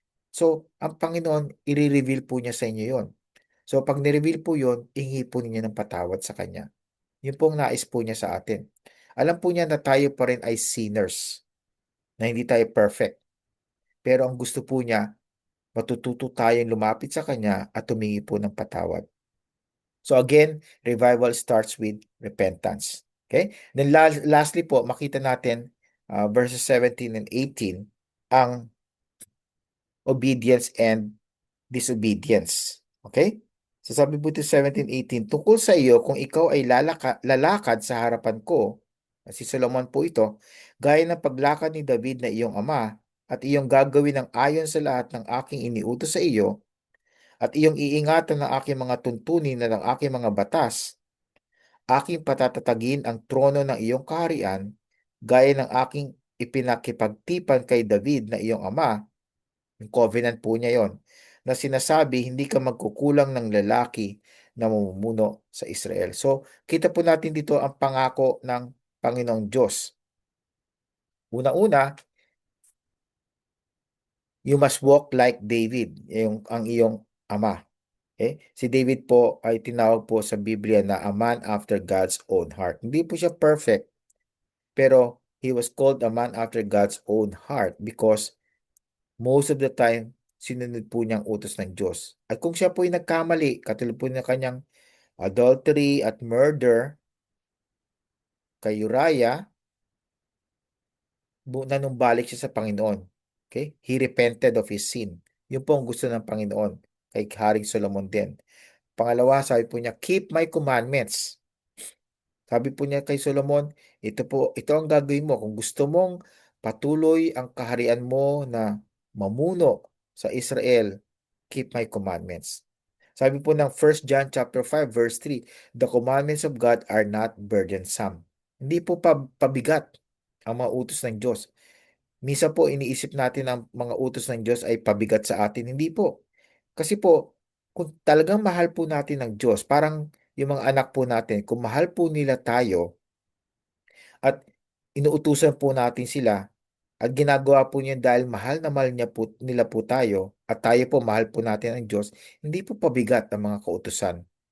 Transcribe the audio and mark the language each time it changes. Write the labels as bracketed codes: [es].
[tl] So, ang Panginoon, i-reveal po niya sa inyo yon. So, pag ni-reveal po yun, ihingi po ninyo ng patawad sa Kanya. Yun po ang nais po niya sa atin. Alam po niya na tayo pa rin ay sinners, na hindi tayo perfect. Pero ang gusto po niya, matututo tayong lumapit sa Kanya at tumingi po ng patawad. [en] So again, revival starts with repentance. Okay? [tl] Then lastly po, makita natin verses 17 and 18, ang [en] obedience and disobedience. Okay? [tl] So sabi po ito 17:18, tungkol sa iyo kung ikaw ay lalakad sa harapan ko, si Solomon po ito, gaya ng paglakad ni David na iyong ama, at iyong gagawin ng ayon sa lahat ng aking iniutos sa iyo, at iyong iingatan ng aking mga tuntunin na ng aking mga batas, aking patatatagin ang trono ng iyong kaharian, gaya ng aking ipinakipagtipan kay David na iyong ama, yung covenant po niya yon, na sinasabi hindi ka magkukulang ng lalaki na mamumuno sa Israel. So, kita po natin dito ang pangako ng Panginoong Diyos. Una-una, [en] you must walk like David, [tl] ang iyong ama. [en] Okay? [tl] Si David po ay tinawag po sa Biblia na [en] a man after God's own heart. [tl] Hindi po siya [en] perfect, pero he was called a man after God's own heart because most of the time, [tl] sinunod po niyang utos ng Diyos. At kung siya po ay nagkamali, katulad po ng kanyang adultery at murder kay Uriah, nanumbalik siya sa Panginoon. Okay? [en] He repented of his sin. [tl] Yun po ang gusto ng Panginoon kay Haring Solomon din. Pangalawa, sabi po niya, [en] keep my commandments. [tl] Sabi po niya kay Solomon, ito ang gagawin mo. Kung gusto mong patuloy ang kaharian mo na mamuno sa Israel, [en] keep my commandments. Sabi po ng 1 John chapter 5 verse 3, the commandments of God are not burdensome. [tl] Hindi po pabigat ang mga utos ng Diyos. Misa po iniisip natin ang mga utos ng Diyos ay pabigat sa atin. Hindi po. Kasi po, kung talagang mahal po natin ng Diyos, parang yung mga anak po natin, kung mahal po nila tayo at inuutusan po natin sila at ginagawa po niya dahil mahal na mahal nila po tayo at tayo po mahal po natin ang Diyos, hindi po pabigat ang mga kautusan.